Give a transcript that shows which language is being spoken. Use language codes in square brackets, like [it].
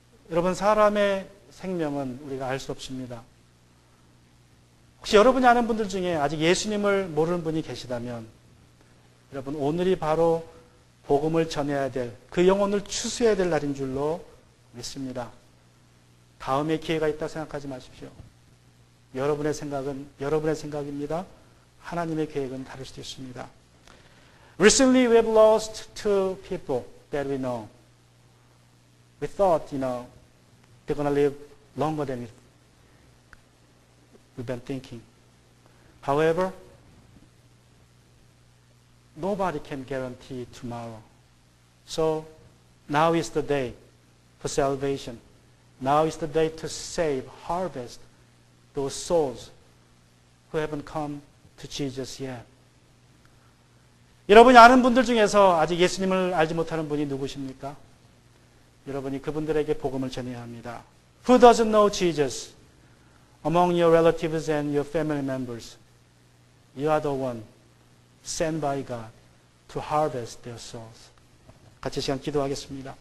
[ko] 여러분, 사람의 생명은 우리가 알 수 없습니다. 혹시 여러분이 아는 분들 중에 아직 예수님을 모르는 분이 계시다면 여러분, 오늘이 바로 복음을 전해야 될, 그 영혼을 추수해야 될 날인 줄로 믿습니다. 다음에 기회가 있다고 생각하지 마십시오. 여러분의 생각은 여러분의 생각입니다. 하나님의 계획은 다를 수도 있습니다. [en] Recently we have lost two people that we know. We thought, they're going to live longer than we've been thinking. However, nobody can guarantee tomorrow. So now is the day for salvation. Now is the day to save, harvest those souls who haven't come to Jesus yet. [ko] 여러분이 아는 분들 중에서 아직 예수님을 알지 못하는 분이 누구십니까? 여러분이 그분들에게 복음을 전해야 합니다. [en] Who doesn't know Jesus? Among your relatives and your family members, you are the one sent by God to harvest their souls. [ko] 같이 시간 기도하겠습니다.